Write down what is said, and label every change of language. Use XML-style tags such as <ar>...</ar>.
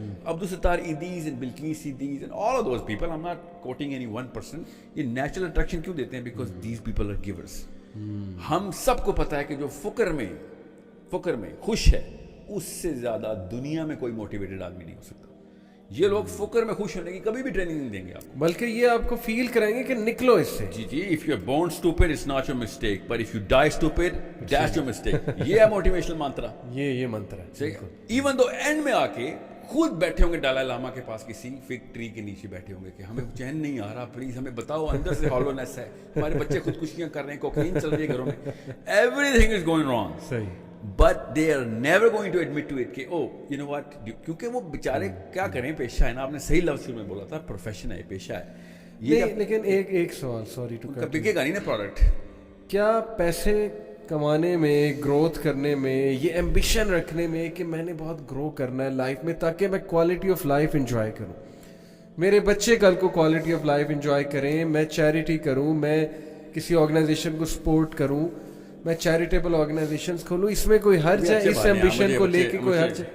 <en>Abdul Sattar Edhi's and Bilquis Edhi's and all of those people, I am not quoting any one person,</en> <ur>یہ natural attraction کیوں دیتے ہیں؟</ur> <en>Because these people are givers.</en> <ur>ہم سب کو پتا ہے کہ جو فقر میں خوش ہے, اس سے زیادہ دنیا میں کوئی موٹیویٹڈ آدمی نہیں ہو سکتا. یہ لوگ فقر میں خوش ہونے کی کبھی بھی ٹریننگ نہیں دیں گے آپ کو, بلکہ یہ آپ کو فیل کرائیں گے کہ نکلو اس سے.</ur> <en>جی, if you are born stupid it's not your mistake, but if you die stupid that's your mistake.</en> <ur>یہ ہے موٹیویشنل منترا. یہ منتر ہے. صحیح.</ur> <en>even though end</en> <ur>میں آ کے خود بیٹھے ہوں گے دلائی لاما کے پاس, کسی فگ ٹری کے نیچے بیٹھے ہوں گے کہ ہمیں چین نہیں آ رہا, پلیز ہمیں بتاؤ, اندر سے ہالونیس ہے, ہمارے بچے خودکشیاں کر رہے ہیں, کوکین چل رہی ہے گھروں میں,</ur> <en>Everything is going wrong.</en> <ur>صحیح.</ur> <en>But they are never going to admit to it کہ oh you know what,</en> <ur>کیونکہ وہ بیچارے کیا کریں, پیشہ ہے نا. آپ نے صحیح لفظ میں بولا تھا, پروفیشن ہے, پیشہ ہے یہ. لیکن ایک سوال,</ur> <en>sorry to cut,</en> <ur>بکے گا نہیں نا پروڈکٹ. کیا پیسے کمانے میں, گروتھ کرنے میں, یہ ایمبیشن رکھنے میں کہ میں نے بہت گرو کرنا ہے لائف میں تاکہ میں کوالٹی آف لائف انجوائے کروں, میرے بچے کل کو کوالٹی آف لائف انجوائے کریں, میں چیریٹی کروں, میں کسی آرگنائزیشن کو سپورٹ کروں, میں چیریٹیبل آرگنائزیشنز کھولوں, اس میں کوئی حرج ہے؟ اس ایمبیشن کو لے کے کوئی حرج ہے؟</ur>